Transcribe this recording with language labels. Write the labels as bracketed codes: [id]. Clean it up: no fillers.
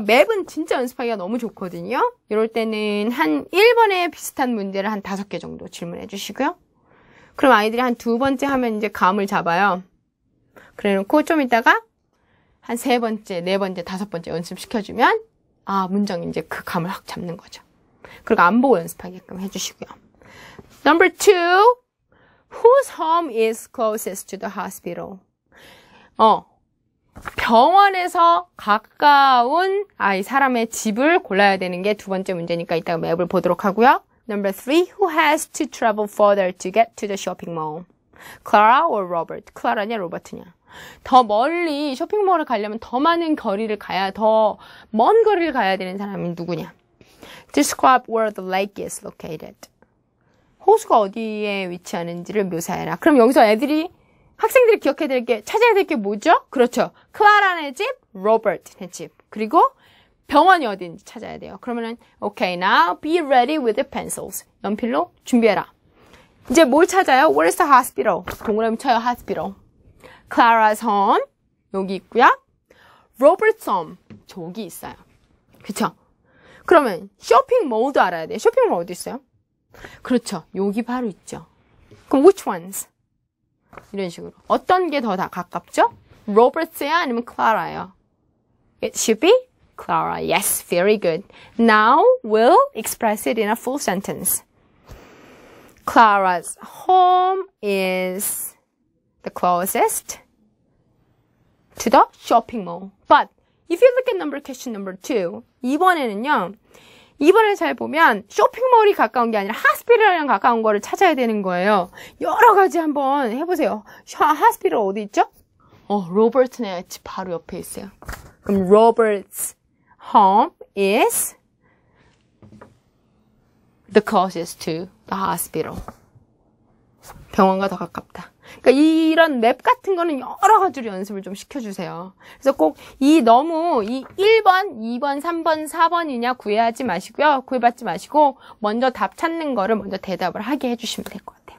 [ko] 맵은 진짜 연습하기가 너무 좋거든요. 이럴 때는 한 1번에 비슷한 문제를 한 5개 정도 질문해 주시고요. 그럼 아이들이 한 2번째 하면 이제 감을 잡아요. 그래 놓고 좀 이따가 한 3번째, 4번째, 5번째 연습시켜주면 문장 이제 그 감을 확 잡는 거죠. 그리고 안 보고 연습하게끔 해주시고요. [en] Number 2. Whose home is closest to the hospital? [ko] 병원에서 가까운 사람의 집을 골라야 되는 게 2번째 문제니까 이따가 맵을 보도록 하고요. [en] Number 3. Who has to travel further to get to the shopping mall? Clara or Robert? [ko] 클라라냐 로버트냐? 더 멀리 쇼핑몰을 가려면 더 많은 거리를 가야 더 먼 거리를 가야 되는 사람이 누구냐? [en] Describe where the lake is located. [ko] 호수가 어디에 위치하는지를 묘사해라. 그럼 여기서 학생들이 기억해야 될 게, 찾아야 될 게 뭐죠? 그렇죠. 클라라네 집, 로버트네 집. 그리고 병원이 어딘지 찾아야 돼요. 그러면은, [en] okay, now be ready with the pencils. [ko] 연필로 준비해라. 이제 뭘 찾아요? [en] Where's the hospital? [ko] 동그라미 쳐요, hospital. Clara's home, 여기 있고요. Robert's home, 저기 있어요. 그쵸? 그러면 쇼핑몰도 알아야 돼요. 쇼핑몰 어디 있어요? 그렇죠. 여기 바로 있죠. 그럼 [en] which ones? [ko] 이런 식으로. 어떤 게 더 가깝죠? 로버트예요? 아니면 클라라예요? [en] It should be Clara. Yes, very good. Now we'll express it in a full sentence. Clara's home is the closest to the shopping mall. But if you look at question number 2, [ko] 이번에는요. 이번에 잘 보면 쇼핑몰이 가까운 게 아니라 하스피ટલ이랑 가까운 거를 찾아야 되는 거예요. 여러 가지 한번 해보세요. 하스피털 어디 있죠? 로버트네 바로 옆에 있어요. 그럼 [en] Robert's home is the closest to the hospital. [ko] 병원과 더 가깝다. 그러니까 이런 맵 같은 거는 여러 가지로 연습을 좀 시켜주세요. 그래서 꼭 너무 이 1번, 2번, 3번, 4번이냐 구애하지 마시고요. 구애받지 마시고 먼저 답 찾는 거를 먼저 대답을 하게 해주시면 될 것 같아요.